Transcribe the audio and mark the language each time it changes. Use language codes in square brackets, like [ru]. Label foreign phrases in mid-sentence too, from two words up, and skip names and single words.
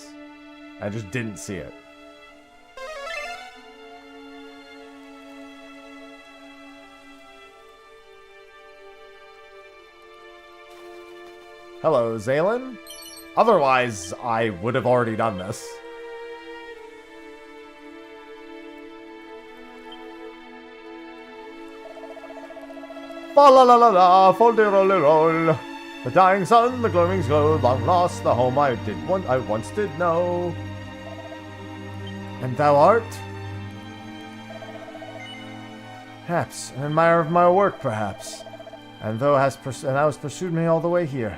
[en] I just didn't see it. Hello, Zaylin. Otherwise, I would have already done this. Fa la la la la, fol de roll roll. The dying sun, the glowing glow, long lost the home I once did know. And thou art? Perhaps an admirer of my work, perhaps. And thou hast pursued me all the way here.